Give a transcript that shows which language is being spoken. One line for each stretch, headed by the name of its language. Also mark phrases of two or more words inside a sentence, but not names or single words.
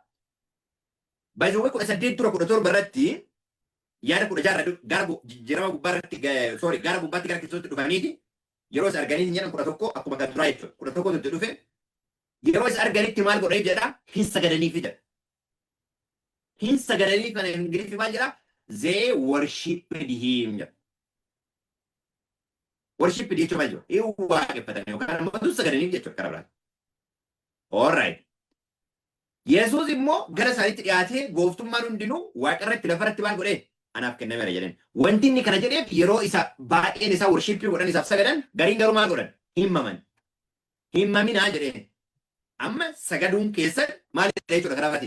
Oromo: Baay'ee 18 tura 17 irratti yaada 16 gara jijjiirama gubbaatti gara gubbaatti gara Kiristoositti dhufaniiti yeroo isa arganiiti jedhan 11 akkuma kan duraa jechuudha. 11 itti dhufe yeroo isa arganitti maal godhee jedha hin sagadaniif jedha. Hin sagadaniif kana Ingiliffii maal jedha?
English: They worshipped him jedha.
Oromo: Worshipped jechuun maal jedhu? Hin waaqeffatan yookaan ammoo sagadaniif jechuudha karaa biraatti.
English: All right.
Oromo: Yesuus immoo gara isaaniitti dhiyaatee gooftummaan hundinuu waaqarratti lafarratti maal godhee anaaf kennameera jedheen. Wanti inni kana jedheef yeroo isa baay'een isaa worshippii godhan isaaf sagadan gariin garuu maal godhan? Himmaman. Himmaminaa jedheen. Amma sagaduun keessa maal jechuudha karaa biraatiin?